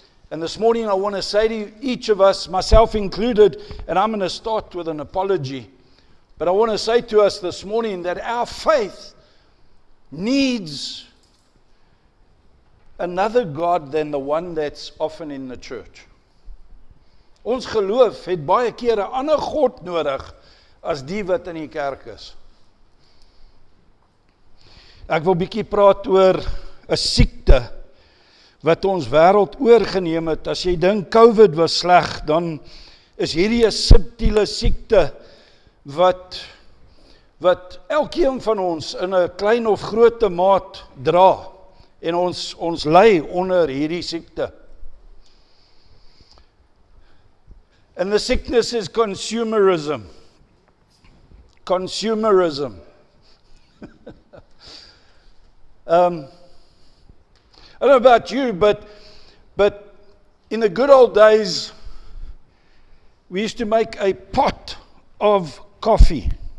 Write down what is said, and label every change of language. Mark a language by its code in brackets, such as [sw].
[en] And this morning I want to say to each of us, myself included, and I'm going to start with an apology. But I want to say to us this morning that our faith needs another God than the one that's often in the church. [af] Ons geloof het baie keer 'n ander God nodig as die wat in die kerk is. Ek wil bietjie praat oor 'n siekte wat ons wêreld oorgeneem het. As jy dink COVID was sleg, dan is hierdie 'n subtiele siekte wat elkeen van ons in 'n klein of groot maat dra, en ons ly onder hierdie siekte. [en] And the sickness is consumerism. Consumerism. I don't know about you, but in the good old days, we used to make a pot of coffee.